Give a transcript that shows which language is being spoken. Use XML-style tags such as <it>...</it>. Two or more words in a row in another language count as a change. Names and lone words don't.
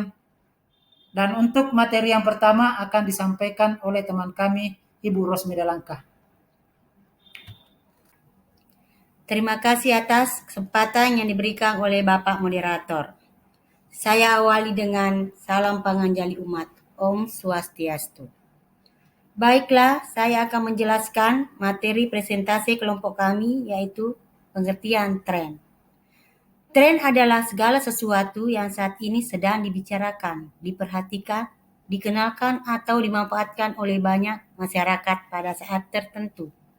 <id>Dan untuk materi yang pertama akan disampaikan oleh teman kami, Ibu Rosmi Dalangkah. Terima kasih atas kesempatan yang diberikan oleh Bapak Moderator. Saya awali dengan salam panganjali umat.</id> <ban>Om Swastiastu.</ban> <id>Baiklah, saya akan menjelaskan materi presentasi kelompok kami, yaitu pengertian tren. Tren adalah segala sesuatu yang saat ini sedang dibicarakan, diperhatikan, dikenalkan atau dimanfaatkan oleh banyak masyarakat pada saat tertentu.</id>